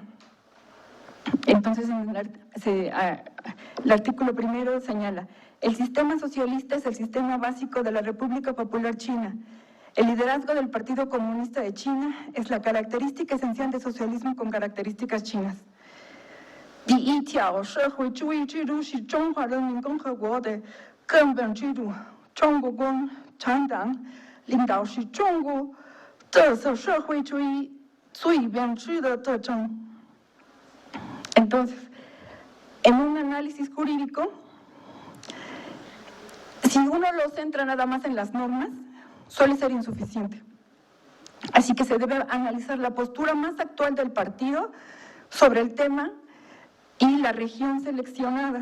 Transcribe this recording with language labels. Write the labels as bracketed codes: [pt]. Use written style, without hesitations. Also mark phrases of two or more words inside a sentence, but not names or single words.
[es] Entonces, el artículo primero señala: el sistema socialista es el sistema básico de la República Popular China. El liderazgo del Partido Comunista de China es la característica esencial del socialismo con características chinas. [zh] 第一条，社会主义制度是中华人民共和国的根本制度。中国共产党领导是中国特色社会主义最本质的特征。 [es] Entonces, en un análisis jurídico, si uno lo centra nada más en las normas, suele ser insuficiente. Así que se debe analizar la postura más actual del partido sobre el tema y la región seleccionada.